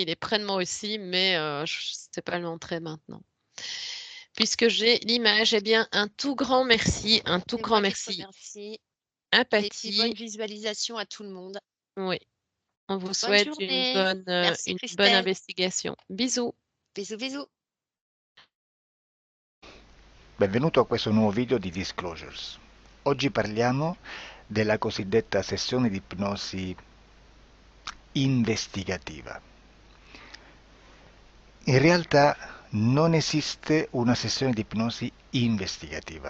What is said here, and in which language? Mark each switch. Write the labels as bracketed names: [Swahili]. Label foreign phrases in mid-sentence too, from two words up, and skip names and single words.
[French] Il est près de moi aussi, mais je sais pas le montrer maintenant. Puisque j'ai l'image, eh bien, un tout C'est grand moi qui te merci remercie à et puis bonne Patty. visualisation à tout le monde. Oui, on vous Bonne souhaite journée. Merci une bonne Christelle. investigation. Bisous. Bisous, bisous. [Italian] Benvenuto a questo nuovo video di Disclosures. Oggi parliamo della cosiddetta sessione di ipnosi investigativa. In realtà non esiste una sessione di ipnosi investigativa.